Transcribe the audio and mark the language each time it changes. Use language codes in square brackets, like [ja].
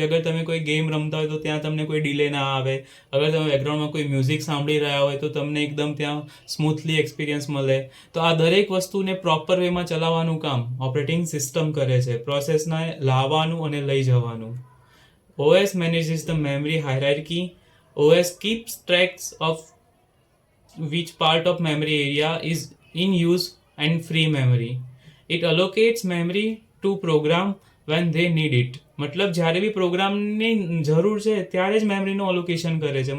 [gu] અગર તમે કોઈ ગેમ રમતા હોય તો ત્યાં તમને કોઈ ડિલે ના આવે. અગર તમે બેકગ્રાઉન્ડમાં કોઈ મ્યુઝિક સાંભળી રહ્યા હોય તો તમને એકદમ ત્યાં સ્મૂથલી એક્સપિરિયન્સ મળે. તો આ દરેક વસ્તુને પ્રોપર વેમાં ચલાવવાનું કામ ઓપરેટિંગ સિસ્ટમ કરે છે, પ્રોસેસને લાવવાનું અને લઈ જવાનું. [en] OS manages the memory hierarchy. OS keeps tracks of which part of memory area is in use and free memory. It allocates memory to program when they need it. [gu] મતલબ જ્યારે બી પ્રોગ્રામની જરૂર છે ત્યારે જ મેમરીનું અલોકેશન કરે છે.